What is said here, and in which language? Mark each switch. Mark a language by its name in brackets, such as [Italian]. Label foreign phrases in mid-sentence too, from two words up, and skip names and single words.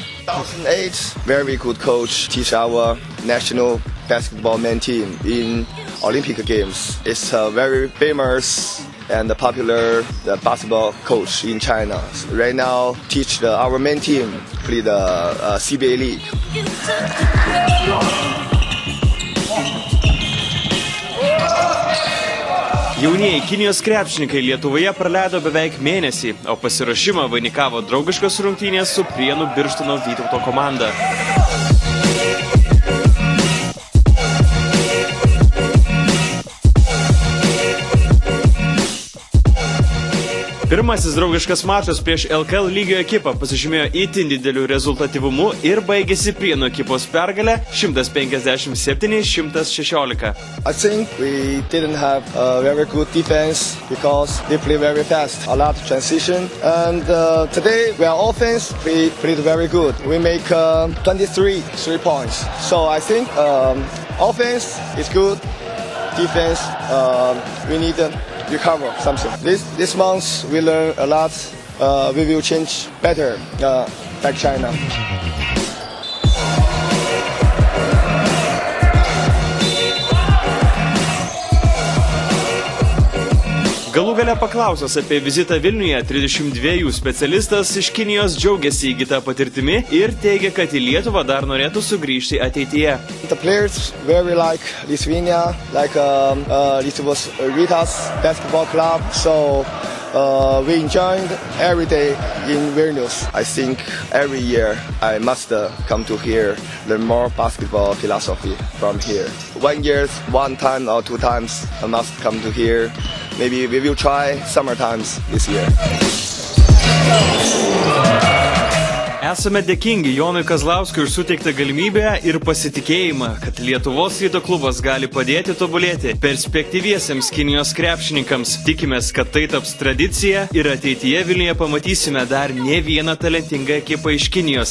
[English] 2008, very good coach, teach our national basketball men team in Olympic Games. It's a very famous and popular basketball coach in China. Right now, teach our men team play the CBA league. [Lithuanian] Jaunieji Kinijos krepšininkai Lietuvoje praleido beveik mėnesį, o pasiruošimą vainikavo draugiškos rungtynės su Prienų Birštono Vytauto komanda. Pirmasis draugiškas mačas prieš LKL lygio ekipą pasižymėjo itin dideliu rezultatyvumu ir baigėsi Prienų ekipos pergalę 157-116. [English] I think we didn't have a very good defense because they play very fast, a lot of transition. And today, our offense played very good. We make 23 3-points. So I think offense is good. Defense, we need to recover something. This month we learn a lot. We will change better back China. [Lithuanian] Galų gale paklausęs apie vizitą Vilniuje, 32 specialistas iš Kinijos džiaugiasi įgytą patirtimi ir teigia, kad į Lietuvą dar norėtų sugrįžti ateityje. [English] The players very like Lithuania, like Lietuvos Rytas basketball club. So we enjoyed every day in Vilnius. I think every year I must come to here, learn more basketball philosophy from here. 1 year, 1 time or 2 times I must come to here. Maybe we will try summer times this year. [Lithuanian] Esame dėkingi Jonui Kozlauskui už suteiktą galimybę ir pasitikėjimą, kad Lietuvos Ryto klubas gali padėti tobulėti perspektyviesiems Kinijos krepšininkams. Tikimės, kad tai taps tradicija ir ateityje Vilniuje pamatysime dar ne vieną talentingą ekipą iš Kinijos.